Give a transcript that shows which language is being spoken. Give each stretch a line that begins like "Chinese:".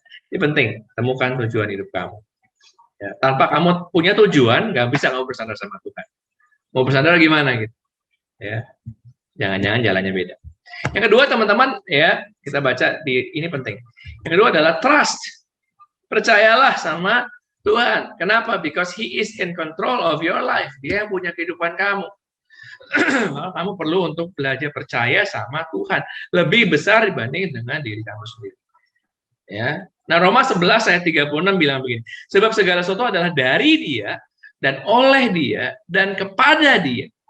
Indonesian: Ini penting, temukan tujuan hidup kamu. Ya, tanpa kamu punya tujuan, nggak bisa kamu bersandar sama Tuhan. Mau bersandar gimana gitu? Ya, jangan-jangan jalannya beda. Yang kedua, teman-teman, ya kita baca ini penting. Yang kedua adalah trust. Percayalah sama Tuhan. Kenapa?
English: Because He is in control of your life.
Indonesian: Dia yang punya kehidupan kamu. Maka kamu perlu untuk belajar percaya sama Tuhan. Lebih besar dibanding dengan diri kamu sendiri. Ya. Nah, Roma 11 ayat 36 bilang begini. Sebab segala sesuatu adalah dari Dia dan oleh Dia dan kepada Dia.